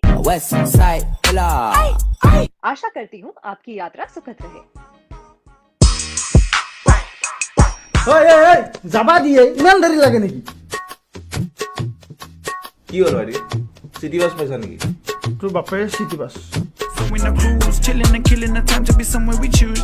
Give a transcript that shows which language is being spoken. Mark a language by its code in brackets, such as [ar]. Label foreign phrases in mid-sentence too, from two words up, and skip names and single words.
[en] West side, hello. [hi] आशा करती हूँ आपकी यात्रा सुखद रहे [as] ঐ যাবা দিয়ে ইমান দেৰি লাগে নেকি কি হ'ল ভাইটি চিটি বাছ পাইছা নেকি তোৰ বাপেৰে চিটি বাছ [en] So in a cruise, chilling and killing the time to be somewhere we choose.